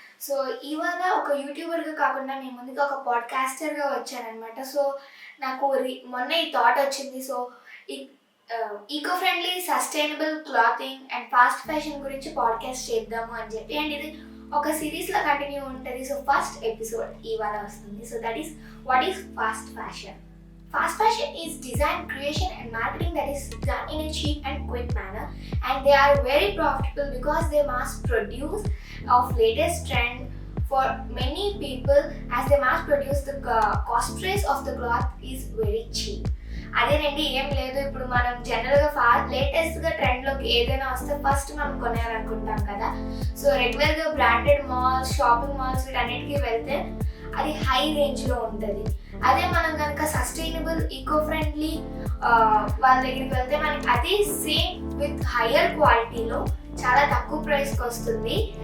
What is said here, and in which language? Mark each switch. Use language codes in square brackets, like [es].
[te] So ఇవాళ ఒక యూట్యూబర్గా కాకుండా మీ ముందుగా ఒక పాడ్కాస్టర్గా వచ్చానమాట. సో నాకు మొన్న ఈ థాట్ వచ్చింది. So eco friendly sustainable clothing and fast fashion గురించి పాడ్కాస్ట్ చేద్దాము అని చెప్పి, అండ్ ఇది ఒక సిరీస్లో కంటిన్యూ ఉంటుంది. సో ఫస్ట్ ఎపిసోడ్ ఇవాళ వస్తుంది. [en] So that is what is fast fashion. Fast fashion is design, creation and marketing that is done in a cheap and quick manner, and they are very profitable because they mass produce of latest trend for many people, as they mass produce the cost price of the cloth is very cheap. [te] అదేనండి, ఏం లేదు. ఇప్పుడు మనం జనరల్గా లేటెస్ట్గా ట్రెండ్లోకి ఏదైనా వస్తే first మనం కొనాలనుకుంటాం కదా. సో రెగ్యులర్గా బ్రాండెడ్ మాల్స్, షాపింగ్ మాల్స్ వీటన్నిటికీ వెళ్తే అది హై రేంజ్లో ఉంటుంది. అదే మనం కనుక సస్టైనబుల్ ఈకో ఫ్రెండ్లీ వాళ్ళ దగ్గరికి వెళ్తే మనకి అదే సేమ్ విత్ హయ్యర్ క్వాలిటీలో చాలా తక్కువ ప్రైస్కి వస్తుంది.